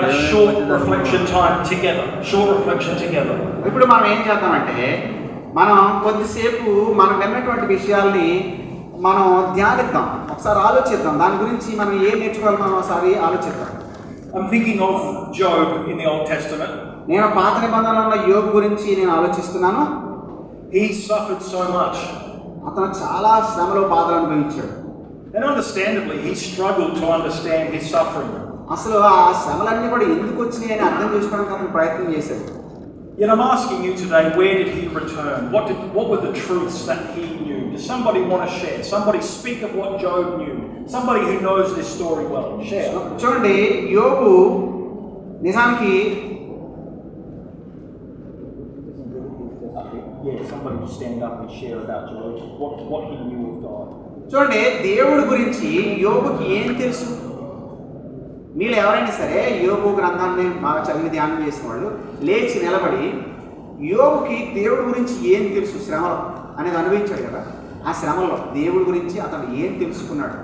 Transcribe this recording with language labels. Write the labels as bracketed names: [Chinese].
[English] short reflection time together. Short reflection together. [Telugu] ఇప్పుడు మనం ఏం చేద్దామంటే మనం కొద్దిసేపు మనం విన్నటువంటి విషయాల్ని మనం ధ్యానిద్దాం, ఒకసారి ఆలోచిద్దాం, దాని గురించి మనం ఏం నేర్చుకోవాలి మనం ఒకసారి ఆలోచిద్దాం. [English] I'm thinking of Job in the Old Testament. [Telugu] నేను పాత నిబంధనలో యోబు గురించి నేను ఆలోచిస్తున్నాను. [English] He suffered so much. [Telugu] అతను చాలా శ్రమలో బాధలు అనుభవించాడు. [English] And understandably, he struggled to understand his suffering. [Telugu] అసలు ఆ శ్రమలన్నీ కూడా ఎందుకు వచ్చినాయి అని అర్థం చేసుకోవడానికి అతను ప్రయత్నం చేశాడు. [English] Yet I'm asking you today, where did he return? What were the truths that he knew? Does somebody want to share? Somebody speak of what Job knew. Somebody who knows this story well. Share. [Telugu] చూడండి, యోబు నిజానికి [English] Yeah, somebody will stand up and share about Job, what he knew of God. [Telugu] చూడండి, దేవుడి గురించి యోబుకి ఏం తెలుసు? మీరు ఎవరైనా సరే యోబు గ్రంథాన్ని బాగా చదివి ధ్యానం చేసిన వాళ్ళు లేచి నిలబడి యోబుకి దేవుడి గురించి ఏం తెలుసు శ్రమలో అనేది అనుభవించాడు కదా. ఆ శ్రమలో దేవుడి గురించి అతను ఏం తెలుసుకున్నాడు?